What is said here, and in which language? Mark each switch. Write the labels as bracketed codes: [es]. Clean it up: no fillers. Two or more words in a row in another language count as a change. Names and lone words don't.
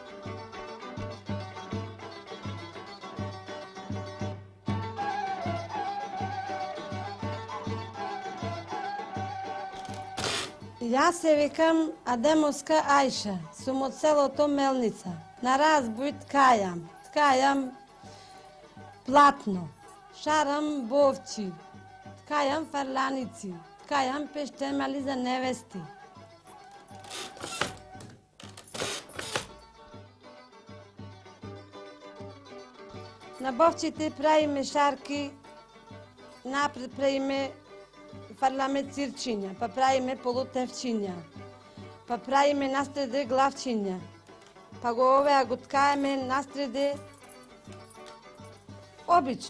[mk] Јас се викам Адемовска Ајша, сум од селото Мелница. На разбој ткајам платно, шарам бовчи, ткајам фарланици, ткајам пештемали за невести. На бовчите правиме шарки, напред правиме фарламе цирчиња, па правиме полутевчиња, па правиме настреде главчиња, па го овеа го ткаеме настреде обично.